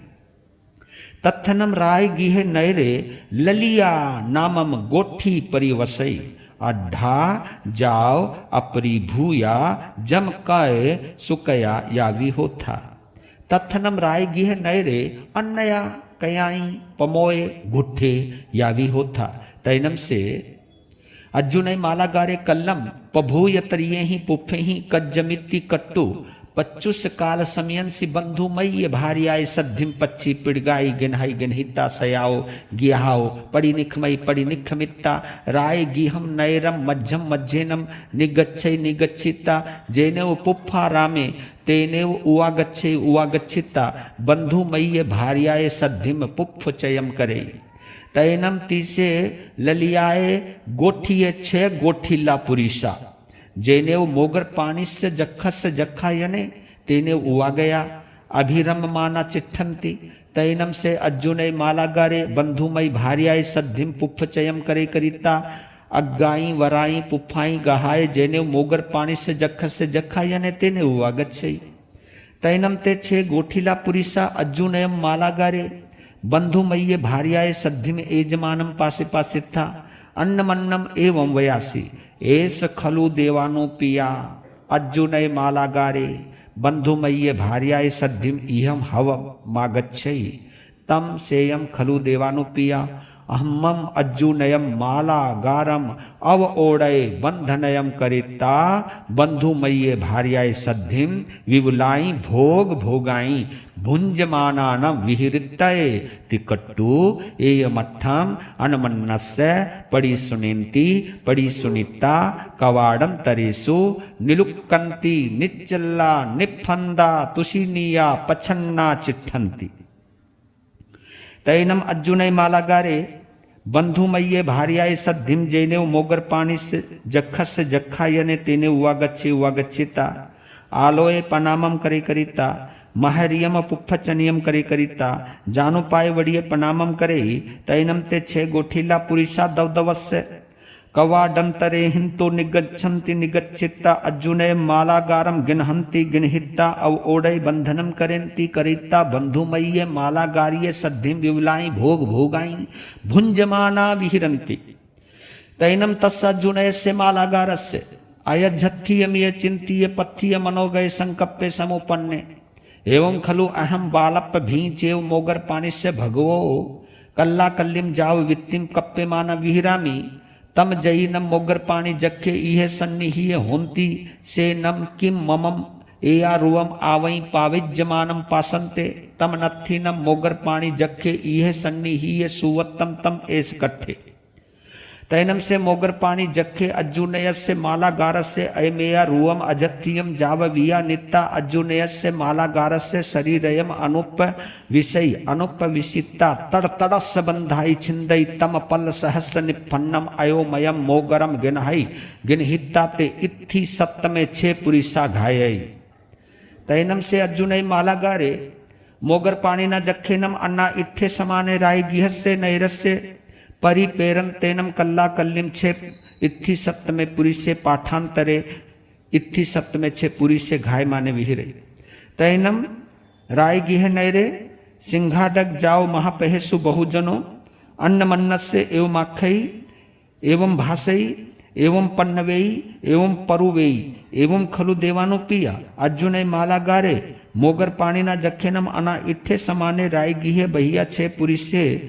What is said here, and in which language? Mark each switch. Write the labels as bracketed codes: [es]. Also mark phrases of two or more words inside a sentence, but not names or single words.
[pra] तत्थनम राय गिहे नैरे ललिया नामम गोठी परिवसई अड्ढा जाव अपरी भूया जम कय सुकया यावी होता तत्थनम राय गिहे नैरे अन्नया कयाई पमोए गुठे यावी होता तैनम से अर्जुन मालागारे कल्लम पभूय तरिये ही पुफे ही कज्जमिति कट्टु पच्चुस काल समयंसी बंधु मई भार्याय सद्धिम पच्ची पिड़गाई गिनहाई गिनहिता सयाओ गिहाओ पड़ी निखमित्ता राय गिहम नैरम मध्यम मध्येनम निगच्छै निगच्छिता जेनेव पुफ्फा रामे तेनेव उवागच्छिता बंधु मई भार्याय सद्धिम पुफ्फ चयम करे तैनम तीसे ललियाए गोठिये छे गोठिला पुरीसा जेनेव मोगर पानी से जखस जखा यने तेने उवा गया अभिरम माना चिट्ठंती तैनम से अर्जुन मालागारे बंधुमय भार्याय सद्धिम पुफ्फ चयम करे करिता अग्गाई वराई पुफ्फाई गहाय जेनेव मोगर पानी से जखा यने तेने उवा गच्छई तैनम ते छे गोठिला पुरीसा अर्जुनयम मालागारे बंधुमय्य भार्याय सद्धिम एजमानम पासे पासे था अन्नमन्नम एवं वयासी एस खलु देवानो पिया अर्जुनय मालागारे बंधुमय्य भार्याय सद्धिम इहम हव मागच्छई तम सेयम खलु देवानो पिया अहमम अर्जुनयम मालागारम अव ओडय बंधनयम करिता बंधुमय्य भार्याय सद्धिम विवुलाई भोग भोगाई भुंजमानान विहृतये तिकट्टु एयमठम अनमन्नस्य पड़ी सुनेन्ति पड़ी सुनिता कवाडम तरेसु निलुक्कन्ति निच्चल्ला निफंदा तुषिनिया पछन्ना चिट्ठन्ति तैनम अर्जुनय मालागारे बंधुमय्ये भार्याय सद्धिम जेनेव मोगर पानी से जखा यने तेने उवागच्छिता आलोय पनामम करे करिता महरियम पुफ्फचनियम करे करिता जानु पाए वड़िये पनामम करे तैनम ते छे गोठिला पुरीसा दवदवस्य कवाडंतरे हिंतो निगच्छन्ति निगच्छिता अर्जुनय मालागारम गिनहन्ति गिनहिता अव ओडय बंधनम करेन्ति करिता बंधुमय्य मालागार्य सद्धिम विवलाई भोग भोगाई भुंजमाना विहरन्ति तैनम तस्य अर्जुनयस्य मालागारस्य अयज्झत्थियमिय चिंतीय पत्थिय मनोगय संकप्पे समुपन्ने एवं खलु अहम बालप्प भीचेव मोगर पानिस्य भगवो कल्ला कल्लिम जाव वित्तिम कप्पे माना विहिरामी तम जई नम मोगर पानी जखे इहे सन्निहिय होंती से नम किम ममम एया रुवम आवई पाविज्यमानम पासंते तम नत्थि नम मोगर पानी जखे इहे सन्निहिय सुवत्तम तम एस कट्ठे तैनम से मोगर पानी जखे अर्जुनयस्य मालागारस्य अयमेया रुवम अजत्थियम जावविया नित्ता अर्जुनयस्य मालागारस्य शरीरयम अनुप विषय अनुप विसिता तड़तड़स बंधाई छिंदई तम पल सहस्र निपन्नम अयोमयम मोगरम गिनहई गिनहिता ते इत्थि सप्तमे छे पुरीसा घायई तैनम से अर्जुनय मालागारे मोगर पानी न जखेनम अन्ना इट्ठे समाने राय गिहस्य नैरस्य परिपेरन तेनम कल्ला कल्लिम छे इत्थि सप्तमे पुरी से पाठांतरे इत्थि सप्तमे छे पुरी से घाय माने विहिरे तैनम राय गिह नैरे सिंहाडक जाओ महापहेसु बहुजनो अन्न मन्नस्य एवं आखई एवं भाषई एवं पन्नवेई एवं परुवेई एवं खलु देवानो पिया अर्जुनय मालागारे मोगर पानी ना जखेनम अना इट्ठे समाने राय गिहे बहिया छे पुरी से